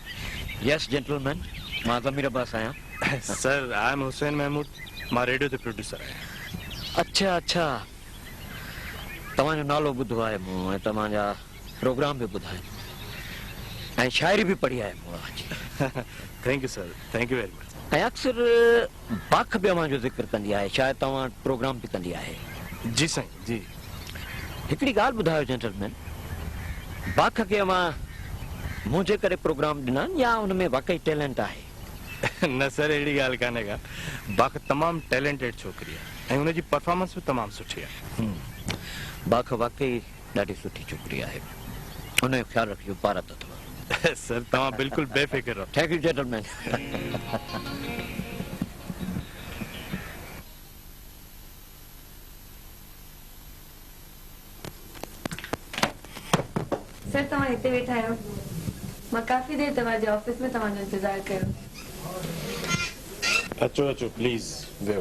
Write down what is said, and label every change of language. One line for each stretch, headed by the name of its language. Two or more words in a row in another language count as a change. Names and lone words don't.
English: Yes gentleman,
Sindhi: मां ज़मीर अब्बास आहियां।
English: Sir I am Hussain Mahmood,
Sindhi: मां रेडियो ते प्रोड्यूसर आहियां। अच्छा अच्छा, तव्हांजो नालो ॿुधो आहे मूं ऐं तव्हांजा प्रोग्राम बि ॿुधा आहिनि ऐं शाइरी बि पढ़ी आहे मूं।
English: Thank you sir, thank you very much.
Sindhi: ऐं अक्सर बाख बि अवां जो ज़िक्र कंदी आहे, शायदि तव्हां प्रोग्राम बि कंदी आहे। जी साईं जी। हिकिड़ी ॻाल्हि ॿुधायो जेंटलमैन, बाख खे अवां मुंहिंजे करे प्रोग्राम ॾिना या हुन में वाकई टैलेंट आहे? न सर अहिड़ी ॻाल्हि कान्हे का, बाख तमामु टैलेंटेड छोकिरी आहे ऐं हुनजी परफॉर्मेंस बि तमामु सुठी आहे। बाख वाकई ॾाढी सुठी छोकिरी आहे, हुनजो ख़्यालु रखिजो, पारत अथव। सर तव्हां बिल्कुलु बेफ़िक्र रहो।
English: Thank you gentleman.
Sindhi: सर तव्हां हिते वेठा आहियो, मां काफ़ी देरि तव्हांजे ऑफिस में तव्हांजो इंतज़ारु कयो। अचो अचो प्लीज़ वेहो।